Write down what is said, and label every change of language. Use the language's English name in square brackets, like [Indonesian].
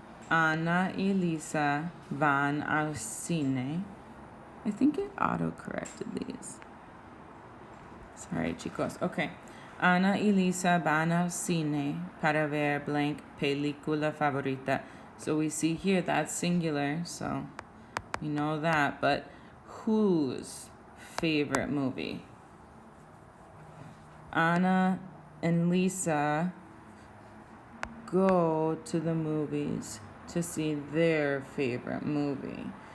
[Spanish] Ana y Lisa van al cine. [English] I think it auto-corrected these. Sorry, chicos. Okay. [Spanish] Ana y Lisa van al cine para ver blank película favorita. [English] So we see here that's singular, so we know that. But whose favorite movie? Ana and Lisa go to the movies to see their favorite movie.